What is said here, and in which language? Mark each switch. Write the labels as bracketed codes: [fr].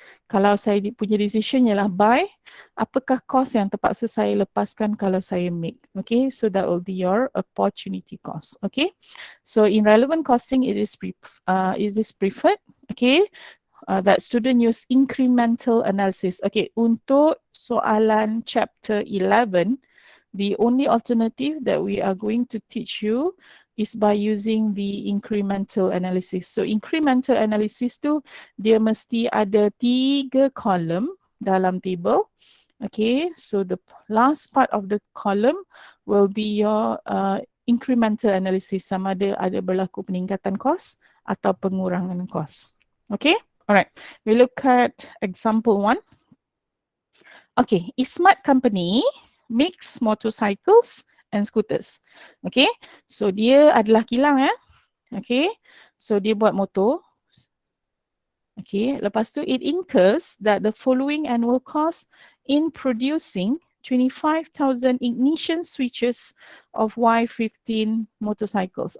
[ms] Kalau saya punya decision ialah buy, apakah cost yang terpaksa saya lepaskan kalau saya make? [en] Okay, so that will be your opportunity cost. Okay, so in relevant costing, it is preferred. Okay, that student use incremental analysis. Okay, [ms] untuk soalan chapter 11, [en] the only alternative that we are going to teach you is by using the incremental analysis. [ms] So incremental analysis tu dia mesti ada 3 column dalam table. [en] Okay, so the last part of the column will be your incremental analysis, [ms] sama ada berlaku peningkatan kos atau pengurangan kos. [en] Okay, alright. We look at example 1. Okay, Ismat Company makes motorcycles and scooters. [ms] Okay, so dia adalah kilang ya. Okay, so dia buat motor. [en] Okay, lepas tu it incurs that the following annual cost in producing 25,000 ignition switches of Y15 motorcycles.